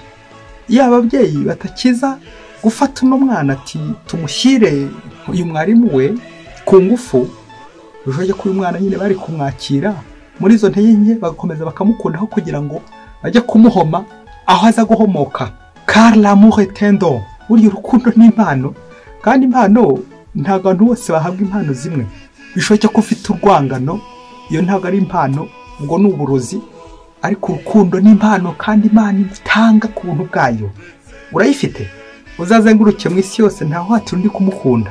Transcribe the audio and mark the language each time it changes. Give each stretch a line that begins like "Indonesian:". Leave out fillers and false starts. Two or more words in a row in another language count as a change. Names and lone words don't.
Kinyarwanda: Yaba ababyeyi batakiza gufata uno mwana ati tumushyire uyu mwarimu we ku ngufu, uje ko uyu mwana nyine bari kumwakira muri izo ntege nke bagakomeza bakamukundaho kugira ngo bajye kumuhoma aho aza guhomoka.
French: Car l'amour est un don.
Kinyarwanda: Burya urukundo ni impano, kandi impano ntabwo abantu bose bahabwa impano zimwe. Bishoboke ko ufite urwangano, iyo ntabwo ari impano, ngo ni uburozi. Ariko urukundo ni impano, kandi Imana itanga ku buntu bwayo. Urayifite? Uzazenguruke mu isi yose ntaho hatira undi kumukunda.